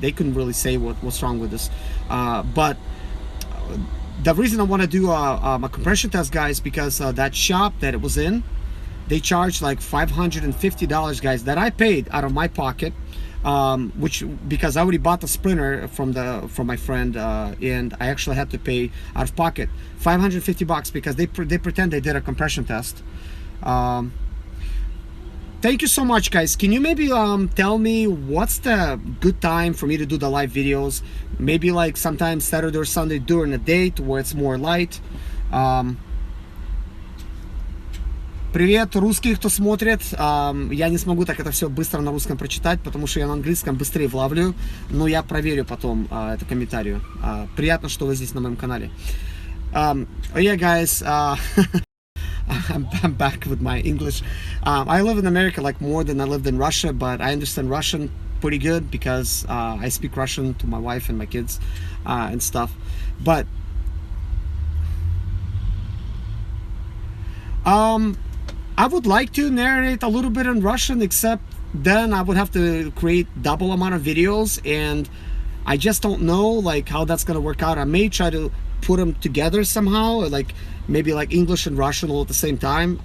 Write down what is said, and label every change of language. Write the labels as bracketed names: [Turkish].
[English] They couldn't really say what's wrong with this. But the reason I want to do a compression test, guys, because that shop that it was in, they charged like $550, guys, that I paid out of my pocket, which, because I already bought the Sprinter from my friend, and I actually had to pay out of pocket $550 because they pretend they did a compression test. Thank you so much, guys. Can you maybe tell me what's the good time for me to do the live videos? Maybe like sometimes Saturday or Sunday during the day where it's more light. [Russian] Привет, русские, кто смотрит. Я не смогу так это все быстро на русском прочитать, потому что я на английском быстрее влавлю, но я проверю потом это комментарию. Приятно, что вы здесь на моем канале. [English] Yeah, guys, I'm back with my English. I live in America like more than I lived in Russia, but I understand Russian pretty good because I speak Russian to my wife and my kids and stuff. But I would like to narrate a little bit in Russian, except then I would have to create double amount of videos, and I just don't know like how that's gonna work out. I may try to put them together somehow, like maybe like English and Russian all at the same time.